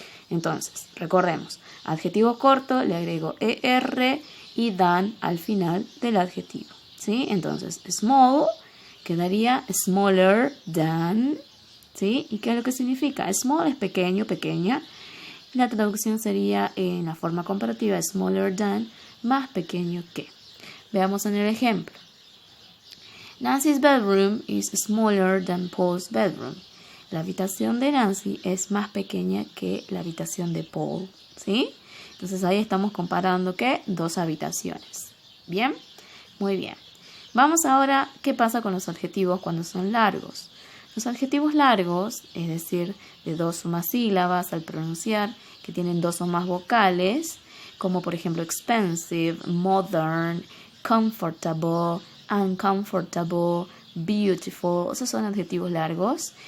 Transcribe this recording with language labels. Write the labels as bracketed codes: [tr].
[es] Entonces, recordemos, adjetivo corto, le agrego ER y than al final del adjetivo, ¿sí? Entonces, small quedaría smaller than, ¿sí? ¿Y qué es lo que significa? Small es pequeño, pequeña. La traducción sería en la forma comparativa, smaller than, más pequeño que. Veamos en el ejemplo. [en] Nancy's bedroom is smaller than Paul's bedroom. [es] La habitación de Nancy es más pequeña que la habitación de Paul, ¿sí? Entonces ahí estamos comparando, ¿qué? Dos habitaciones. ¿Bien? Muy bien. Vamos ahora, ¿qué pasa con los adjetivos cuando son largos? Los adjetivos largos, es decir, de dos o más sílabas al pronunciar, que tienen dos o más vocales, como por ejemplo expensive, modern, comfortable, uncomfortable, beautiful, esos son adjetivos largos.